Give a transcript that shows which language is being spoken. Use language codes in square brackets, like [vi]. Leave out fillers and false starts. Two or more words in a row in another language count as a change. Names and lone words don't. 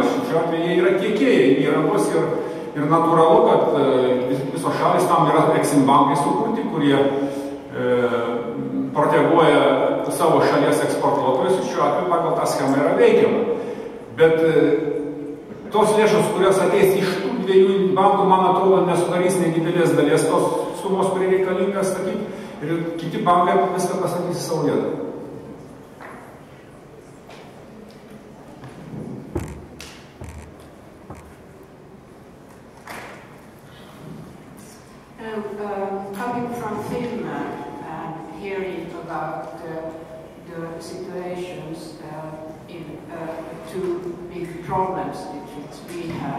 [lt] Šiuo atveju jie yra tiekėjai įrangos ir natūralu, kad visos šalis tam yra Exim bankai sukurti, kurie proteguoja savo šalies eksportuotojus ir šiuo atveju pagal tą schemą yra veikiama. Bet tos lėšos, kurios ateis iš tų dviejų bankų, man atrodo, nesudarys nedidelės dalies tos sumos, kurie reikalinga statyti, ir kiti bankai viską pasakys į savo vietą. [en] Coming from Finland and hearing about the situations in two big problems which we have.